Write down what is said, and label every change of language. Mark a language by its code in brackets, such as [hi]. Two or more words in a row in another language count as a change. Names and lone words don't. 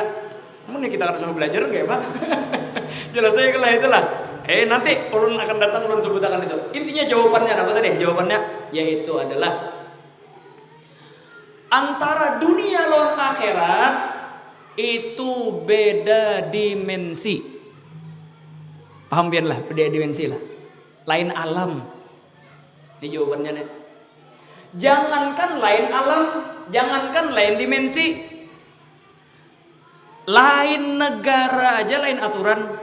[id] Mungkin kita harus belajar enggak Pak? Jelas saya kalau itulah. [bjn] Nanti ulun akan datang ulun sebutkan itu. Intinya jawabannya apa tadi? [id] Jawabannya yaitu adalah antara dunia lawan akhirat itu beda dimensi. [bjn] Paham pian lah, beda dimensi lah. [id] Lain alam. Ini jawabannya nih. Jangankan lain alam, jangankan lain dimensi, lain negara aja lain aturan.